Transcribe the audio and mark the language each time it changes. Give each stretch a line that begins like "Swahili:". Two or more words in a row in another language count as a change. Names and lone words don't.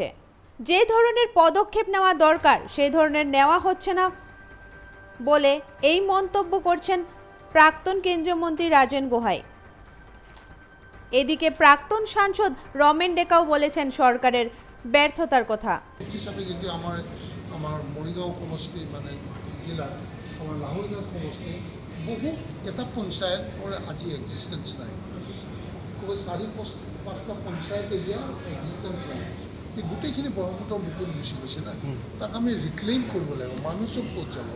Bangla: যে ধরনের পদক্ষেপ নেওয়া দরকার সেই ধরনের নেওয়া হচ্ছে না বলে এই মন্তব্য করছেন প্রাক্তন কেন্দ্রীয় মন্ত্রী রাজেন গোহাই। এদিকে প্রাক্তন সাংসদ রমেন ডেকাও বলেছেন সরকারের ব্যর্থতার কথা।
Assamese: হিসাবে যদি আমার মৰিগাঁও সমষ্টি মানে জিলা আমার লাহোরগাঁও সমষ্টি বহু এটা পঞ্চায়তৰ আজি এক্সিষ্টেঞ্চ নাই। খুব 4-5টা পঞ্চায়ত এতিয়া এক্সিষ্টেঞ্চ নাই। এই গোটেইখিনি ব্ৰহ্মপুত্ৰৰ বুকুত গুচি গৈছে না। তাক আমি ৰিক্লেইম কৰিব লাগিব। মানুহ চব ক'ত যাব?